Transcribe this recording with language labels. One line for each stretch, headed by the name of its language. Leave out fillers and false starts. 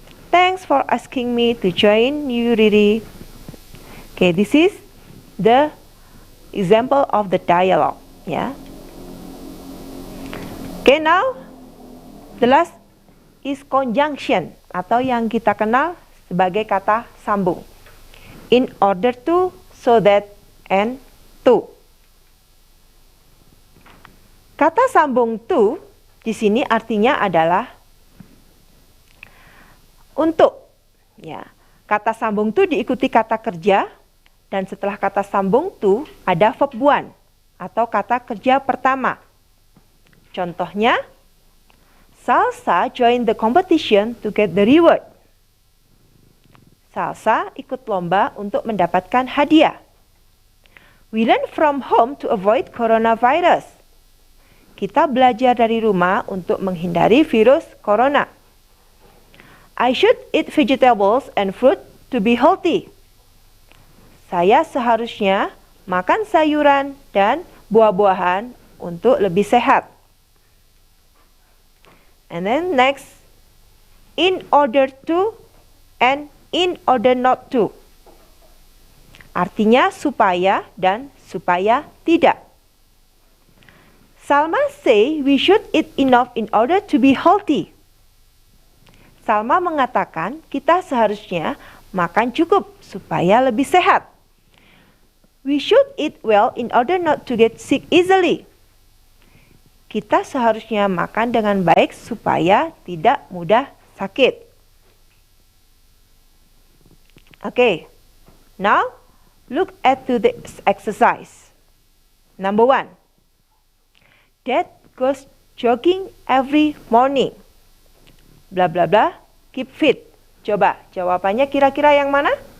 English: Thanks for asking me to join you, Riri. Okay, this is the example of the dialogue. Yeah. Okay, now the last is conjunction
Indonesian: atau yang kita kenal sebagai kata sambung.
English: In order to, so that, and to.
Indonesian: Kata sambung to di sini artinya adalah untuk. Ya, kata sambung to diikuti kata kerja dan setelah kata sambung to ada verb one atau kata kerja pertama. Contohnya,
English: Salsa joined the competition to get the reward.
Indonesian: Salsa ikut lomba untuk mendapatkan hadiah.
English: We learn from home to avoid coronavirus.
Indonesian: Kita belajar dari rumah untuk menghindari virus corona.
English: I should eat vegetables and fruit to be healthy.
Indonesian: Saya seharusnya makan sayuran dan buah-buahan untuk lebih sehat.
English: And then next, in order to and in order not to.
Indonesian: Artinya supaya dan supaya tidak.
English: Salma say we should eat enough in order to be healthy.
Indonesian: Salma mengatakan kita seharusnya makan cukup supaya lebih sehat.
English: We should eat well in order not to get sick easily.
Indonesian: Kita seharusnya makan dengan baik supaya tidak mudah sakit.
English: Okay, now look at this exercise. Number 1. Dad goes jogging every morning. Bla bla bla, keep fit.
Indonesian: Coba jawabannya kira-kira yang mana?